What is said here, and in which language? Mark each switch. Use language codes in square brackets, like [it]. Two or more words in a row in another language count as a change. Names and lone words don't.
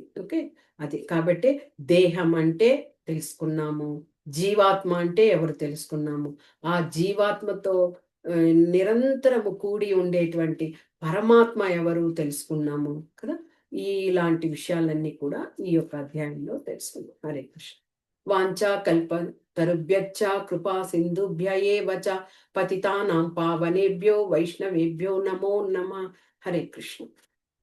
[te] ఓకే, అది కాబట్టి దేహం అంటే తెలుసుకున్నాము, జీవాత్మ అంటే ఎవరు తెలుసుకున్నాము, ఆ జీవాత్మతో నిరంతరము కూడి ఉండేటువంటి పరమాత్మ ఎవరు తెలుసుకున్నాము కదా. ఇలాంటి విషయాలన్నీ కూడా ఈ యొక్క అధ్యాయంలో తెలుసుకున్నాం. [sa] హరే కృష్ణ. వాంఛా కల్ప తరుభ్యచ్చ కృపా సింధుభ్య ఏవ చ పతితానాం పావనేభ్యో వైష్ణవేభ్యో నమో నమః. హరే కృష్ణ.